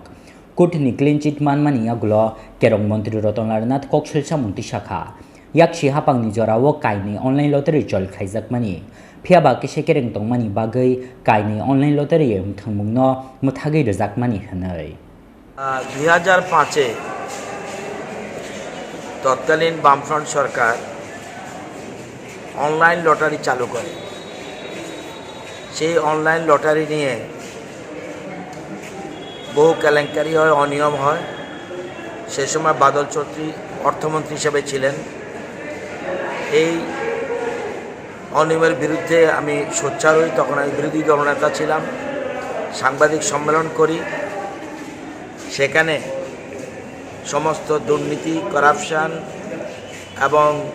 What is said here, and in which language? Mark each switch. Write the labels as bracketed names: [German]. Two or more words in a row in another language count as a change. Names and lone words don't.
[Kok Borok] Kut ni [English] clean chit [Kok Borok] manmani gulo kerong Montri Roton Larnad kokshil samung tisakha. Yakshi hapang ni jorao kaini [English] online lottery [Kok Borok] chol khaijakmani. Phiaba kise kereng tongmani bagai kaini [English] online lottery [Kok Borok] thangmung no muthagi rejakmani hanai. [Bangla] 2005 তৎকালীন বামফ্রন্ট সরকার [English] online lottery [Bangla] চালু করে সেই [English] online lottery [Bangla] নিয়ে বহু কেলেঙ্কারি হয় অনিয়ম হয় সেই সময় বাদল চৌধুরী অর্থমন্ত্রী হিসেবে ছিলেন এই অনিয়মের বিরুদ্ধে আমি সোচ্চার হই তখন আমি বিরোধী দলনেতা ছিলাম সাংবাদিক সম্মেলন করি সেখানে সমস্ত দুর্নীতি করাপশন এবং